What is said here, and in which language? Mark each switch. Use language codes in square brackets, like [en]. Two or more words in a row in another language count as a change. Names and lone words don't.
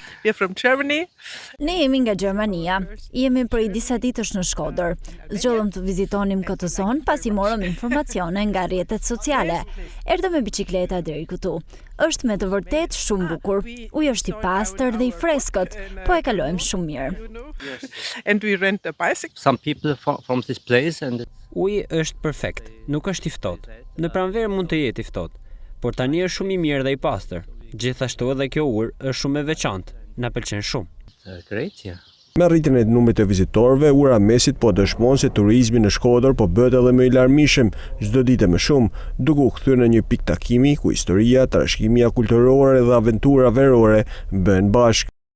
[sq] Ne jemi nga Gjermania. Jemi prej disa ditësh në Shkodër. Zgjodhëm të vizitonim këtë zonë pasi morëm informacione nga rrjetet sociale. Erdhëm me biçikleta deri këtu. Është me të vërtet shumë bukur. Uji është i pastër dhe i freskët, po e kalojmë shumë mirë. [en] Some people from this place and [sq] Uji është perfekt, nuk është i ftohtë. Në pranverë mund të jetë i ftohtë, por tani është shumë i mirë dhe i pastër. Gjithashtu edhe kjo urë është shumë e veçantë. Na pëlqen shumë. [en] great, yeah. [sq] Me rritjen e numrit të vizitorëve, Ura Mesit po dëshmon se turizmi në Shkodër po bëhet edhe më i larmishëm, çdo ditë më shumë, duke u kthyer në një pikë takimi ku historia, trashëgimia kulturore dhe aventura verore bëhen bashkë.